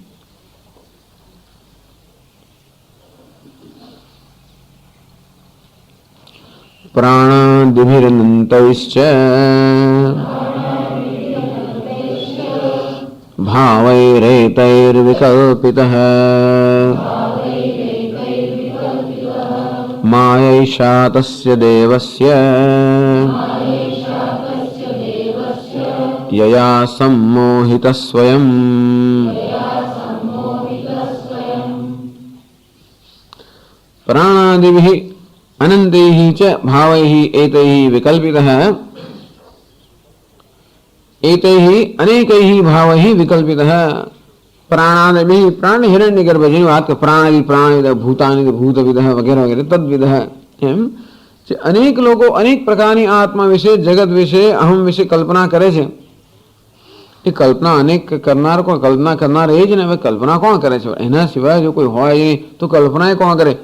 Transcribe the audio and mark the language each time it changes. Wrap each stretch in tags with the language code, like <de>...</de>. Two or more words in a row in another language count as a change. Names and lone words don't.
<sa>પ્રાણાદિભિરનંતૈશ્ચ ભાવૈરેતૈર્વિકલ્પિતઃ માયૈષા તસ્ય દેવસ્ય યયા सम्मोहितः स्वयं. प्राणादिभिः अनन्तैः च भावैः एतैः विकल्पितः एतैः अनेकैः भावैः विकल्पितः. प्राणादिभिः प्राण हिरण्यगर्भ</sa> <gu>જેની વાત કે પ્રાણાદિ પ્રાણવિદ ભૂતાનિ ભૂતવિદ વગેરે વગેરે તદ્વિદ એમ જે અનેક લોકો અનેક પ્રકારની આત્મા વિશે જગત વિશે અહમ વિશે કલ્પના કરે છે. એ કલ્પના અનેક કરનાર કોણ? કલ્પના કરનાર એ જ ને. હવે કલ્પના કોણ કરે છે? એના સિવાય જો કોઈ હોય નહીં તો કલ્પના એ કોણ કરે?</gu>